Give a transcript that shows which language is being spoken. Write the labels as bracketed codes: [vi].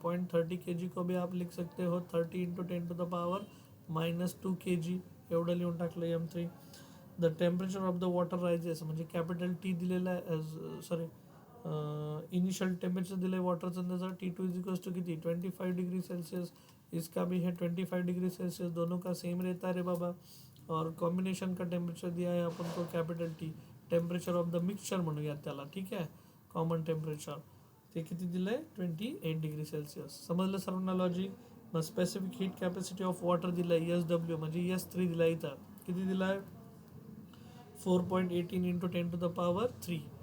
[hi] 0.30 kg को भी आप लिख सकते हो 30 इंटू 10⁻⁻² kg. [mr] एवढं लिहून टाकलं M3. [en] the temperature of the water rises, [mr] म्हणजे कॅपिटल T दिलेला आहे, सॉरी इनिशियल टेम्परेचर दिलं आहे वॉटरचं, त्याचा T2 इज इक्वल्स टू किती? [en] 25 degree Celsius. [hi] इसका भी है 25 डिग्री सेल्सियस, दोनों का सेम रहता है रे बाबा. और कॉम्बिनेशन का टेम्परेचर दिया है अपन को capital T. [en] temperature of the mixture [mr] म्हणूयात त्याला, ठीक आहे. कॉमन टेम्परेचर ते किती दिलं आहे? 28 डिग्री सेल्सिअस. समजलं सर्वांना लॉजिक? मग specific heat capacity of water दिलं आहे SW, म्हणजे S3 दिला आहे इथं. किती दिला आहे? 4.18 इंटू 10⁻3.